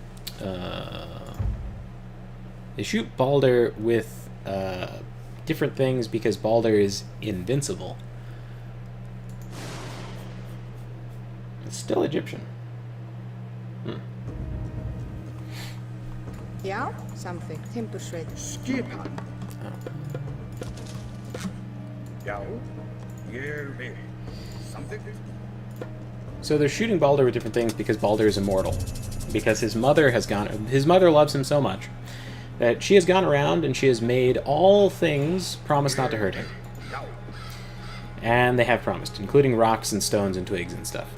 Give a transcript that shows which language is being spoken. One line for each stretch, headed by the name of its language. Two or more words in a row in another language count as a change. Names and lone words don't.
English: They shoot Balder with different things because Balder is invincible. It's still Egyptian.
Icelandic: Já, something. Timbursveit. Skipan. Já, ég vil.
English: Something? So they're shooting Balder with different things because Balder is immortal. Because his mother loves him so much that she has gone around and she has made all things promise not to hurt him. And they have promised, including rocks and stones and twigs and stuff.